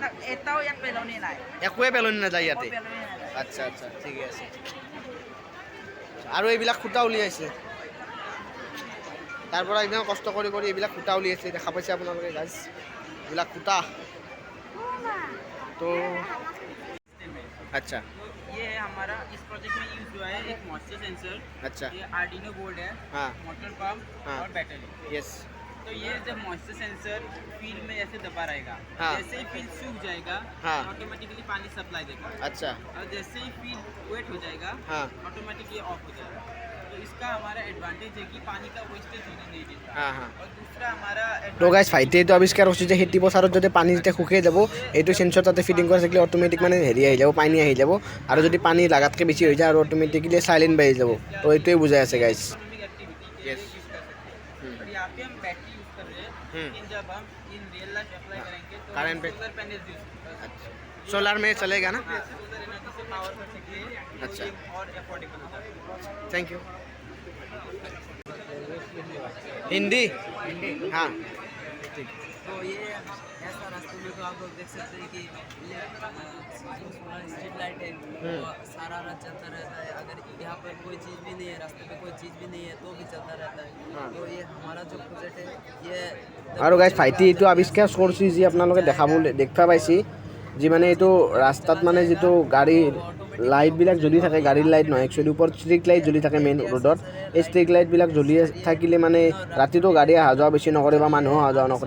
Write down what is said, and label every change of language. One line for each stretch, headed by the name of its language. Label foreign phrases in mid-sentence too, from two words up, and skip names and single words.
Assamese: এটাও ইয়াত পেলনি নাই, একোৱে পেলনি নাযায় ইয়াতে? পেলনি নাই। আচ্ছা আচ্ছা, ঠিকে আছে। আৰু এইবিলাক সূতা উলিয়াইছে তাৰ পৰা একদম কষ্ট কৰি কৰি এইবিলাক সূতা উলিয়াইছে, দেখা পাইছে আপোনালোকে গাইজ, এইবিলাক সূতা।
Hindi: তো अच्छा ये हमारा इस प्रोजेक्ट में यूज हुआ है एक
English: moisture sensor,
Hindi: अच्छा ये
English: Arduino board
Hindi: है, हाँ मोटर पंप हाँ। और बैटरी। यस तो ये जब
English: moisture sensor
Hindi: फील्ड में ऐसे दबा रहेगा, हाँ। जैसे ही फील्ड सूख जाएगा हाँ। ऑटोमेटिकली पानी सप्लाई देगा, अच्छा और जैसे ही
English: field wet
Hindi: हो जाएगा हाँ
English: automatically off
Hindi: हो जाएगा। तो इसका हमारा एडवांटेज है कि पानी का वेस्टेज होने नहीं देता। हाँ हाँ। और दूसरा हमारा
Assamese: তো গাইজ ভাইটিয়ে এইটো আৱিষ্কাৰ কৰিছে যে খেতি পথাৰত যদি পানী যেতিয়া শুকাই যাব, এইটো চেঞ্চৰ তাতে ফিটিং কৰা থাকিলে অট'মেটিক মানে হেৰি আহি যাব, পানী আহি যাব, আৰু যদি পানী লাগাতকৈ বেছি হৈ যায় আৰু অট'মেটিকলি চাইলেণ্ট বাঢ়ি যাব। তো এইটোৱে বুজাই আছে গাইজ।
English: economic activity
Hindi: यूज कर सकते हैं। और यहाँ पे हम बैटरी यूज कर रहे हैं, लेकिन जब हम
English: in real life
Hindi: अप्लाई करेंगे तो Current पे-
English: solar panel
Hindi: यूज कर सकते हैं। सोलर में चलेगा ना?
English: solar energy
Hindi: से पावर कर सकते हैं, अच्छा। ये और अफोर्डेबल होता है।
English: thank you.
Hindi: हिंदी हाँ तो ये ऐसा रास्ते में तो आप लोग देख सकते हैं कि
English: street light
Hindi: है, वो सारा रात चलता रहता है। अगर यहाँ पर कोई चीज़ भी नहीं है, रास्ते में कोई चीज़ भी नहीं है, तो भी चलता रहता है। तो ये हमारा जो प्रोजेक्ट है ये
Assamese: আৰু গাইজ ভাইটি এইটো আৱিষ্কাৰ কৰিছে যি আপোনালোকে দেখা পাইছে, যি মানে এইটো ৰাস্তাত মানে যিটো গাড়ীৰ লাইটবিলাক জ্বলি থাকে, গাড়ীৰ লাইট নহয় একচুৱেলি, ওপৰত
English: street light
Assamese: জ্বলি থাকে
English: main road.
Assamese: এই ষ্ট্ৰীট লাইটবিলাক জ্বলি থাকিলে মানে ৰাতিটো গাড়ী অহা যোৱা বেছি নকৰে বা মানুহ অহা যোৱা নকৰে।